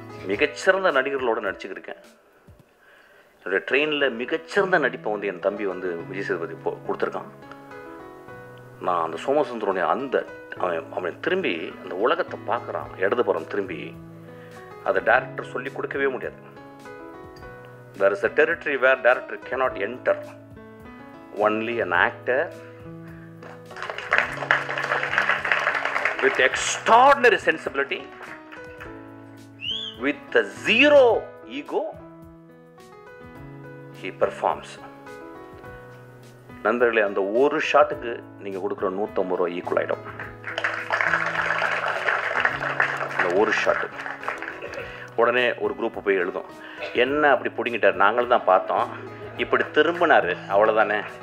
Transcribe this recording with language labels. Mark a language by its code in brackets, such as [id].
[ta] மிகச்சிறந்த நடிகர்களோட நடிச்சுக்கிருக்கேன். என்னுடைய ட்ரெயினில் மிகச்சிறந்த நடிப்பை வந்து என் தம்பி வந்து விஜய் சேதுபதி கொடுத்துருக்கான். நான் அந்த சோமசுந்தரனுடைய அவன் திரும்பி அந்த உலகத்தை பார்க்குறான். இடதுபுறம் திரும்பி அதை டைரக்டர் சொல்லி கொடுக்கவே முடியாது. [en] There is a territory where director cannot enter. Only an actor with extraordinary sensibility, with a zero ego, he performs. [ta] நண்பர்களே, அந்த ஒரு ஷாட்டுக்கு நீங்கள் கொடுக்குற 150 ரூபா ஈக்குவல் ஆகிடும். அந்த ஒரு ஷாட்டு உடனே ஒரு குரூப்பு போய் எழுதும், என்ன அப்படி பிடிங்கிட்டார், நாங்களும் தான் பார்த்தோம், இப்படி திரும்பினார், அவ்வளோதானே.